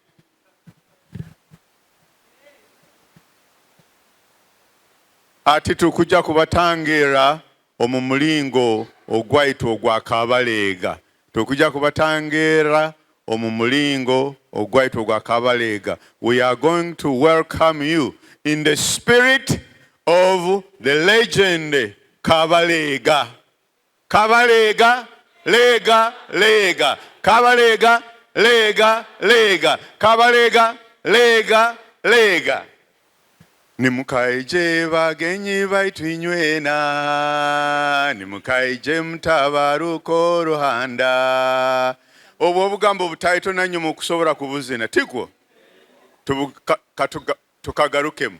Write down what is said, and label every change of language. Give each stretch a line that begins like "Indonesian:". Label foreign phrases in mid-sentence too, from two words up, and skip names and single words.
Nyoro: Ati tukuja kubatangira omumulingo ogwaitu ogwa Kabaleega. Tukuja kubatangira omumulingo ogwaito gwa Kabaleega.
English: We are going to welcome you in the spirit of the legend Kabaleega.
Nyoro: Kabaleega, lega, lega. Kabaleega, lega, lega. Kabaleega, lega, lega. Nimukaije bagenyi baitu inywena, nimukaije mutabaruko ruhanda. Obwo obugambo butaito nanyu mukusobora kubuzina tikwo tukagarukemu.